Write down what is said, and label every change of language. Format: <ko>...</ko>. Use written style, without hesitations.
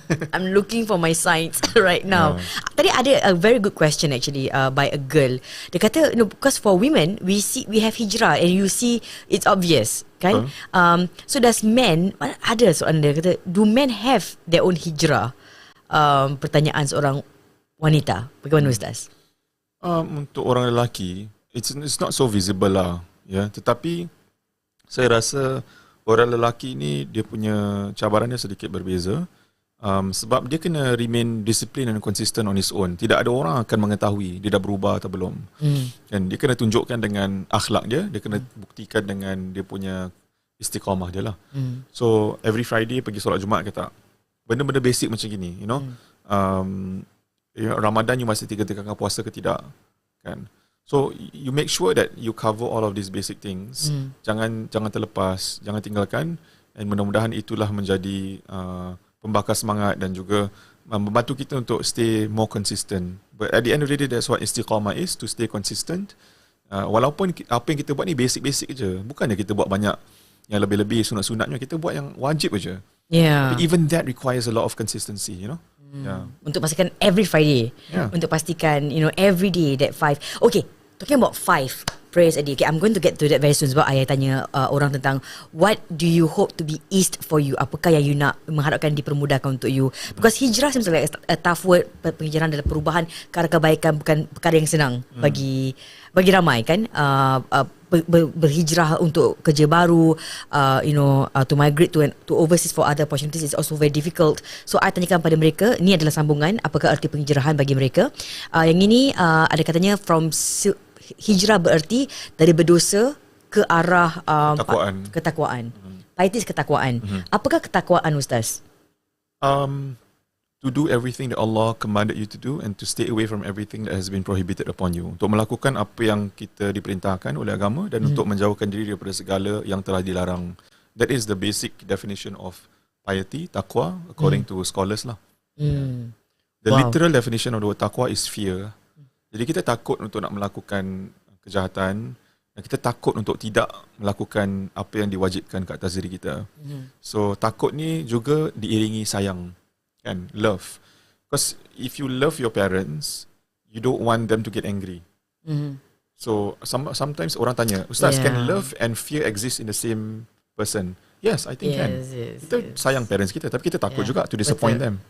<en>I'm looking for my signs right now.</en> <ms>Tadi ada</ms> <en>a very good question actually by a girl.</en> <ms>Dia kata,</ms> <en>because for women we have hijrah and you see it's obvious kan. So does men,</en> <ms>ada soalan dia kata,</ms> <en>do men have their own hijrah?</en> <ms>Pertanyaan seorang wanita. Bagaimana Ustaz? Untuk orang lelaki,</ms> <en>it's not so visible lah, ya.</en> <ms>Tetapi saya rasa orang lelaki ni dia punya cabarannya sedikit berbeza, sebab dia kena</ms> <en>remain discipline and consistent on his own.</en> <ms>Tidak ada orang akan mengetahui dia dah berubah atau belum. Dan dia kena tunjukkan dengan akhlak dia kena buktikan dengan dia punya istiqamah dia lah.</ms> <en>So every Friday</en> <ms>pergi solat Jumaat ke tak? Benda-benda basic macam gini, you know. Ramadan you masih tinggalkan puasa ke tidak, kan?</ms> <en>So you make sure that you cover all of these basic things.</en> <ms>Jangan terlepas, jangan tinggalkan, and mudah-mudahan itulah menjadi pembakar semangat dan juga membantu kita untuk</ms> <en>stay more consistent. But at the end of the day, that's what istiqamah is, to stay consistent.</en> <ms>Walaupun apa yang kita buat ni basic-basic je, bukannya kita buat banyak yang lebih-lebih sunat-sunatnya, kita buat yang wajib je.</ms> <en>Yeah. But even that requires a lot of consistency, you know. Yeah.</en> <ms>Untuk pastikan</ms> <en>every Friday. Untuk pastikan, you know, every day that 5. Okay, talking about 5 prayers a day. Okay, I'm going to get to that very soon</en> <ms>sebab ayah tanya orang tentang</ms> <en>what do you hope to be eased for you?</en> <ms>Apakah yang you nak mengharapkan dipermudahkan untuk you?</ms> <en>Because hijrah seems like a tough word.</en> <ms>Penghijrahan adalah perubahan ke arah kebaikan, bukan perkara yang senang bagi ramai, kan? Berhijrah untuk kerja baru,</ms> <en>to migrate to overseas for other opportunities is also very difficult.</en> <ms>So I tanyakan pada mereka, ni adalah sambungan, apakah arti penghijrahan bagi mereka? Yang ini ada katanya hijrah berarti dari berdosa ke arah ketakwaan. Pietis ketakwaan. Apakah ketakwaan, Ustaz?</ms> <en>To do everything that Allah commanded you to do and to stay away from everything that has been prohibited upon you.</en> <ms>Untuk melakukan apa yang kita diperintahkan oleh agama dan untuk menjauhkan diri daripada segala yang telah dilarang.</ms> <en>That is the basic definition of piety, taqwa, according to scholars lah. The literal definition of the word taqwa is fear.</en> <ms>Jadi kita takut untuk nak melakukan kejahatan dan kita takut untuk tidak melakukan apa yang diwajibkan kat atas diri kita. So takut ni juga diiringi sayang. Kan, love.</ms> <en>Because if you love your parents, you don't want them to get angry. So sometimes</en> <ms>orang tanya,</ms> <en>Ustaz, can love and fear exist in the same person? Yes, I think can.</en> <ms>Kita sayang parents kita, tapi kita takut juga</ms> <en>to disappoint them.</en>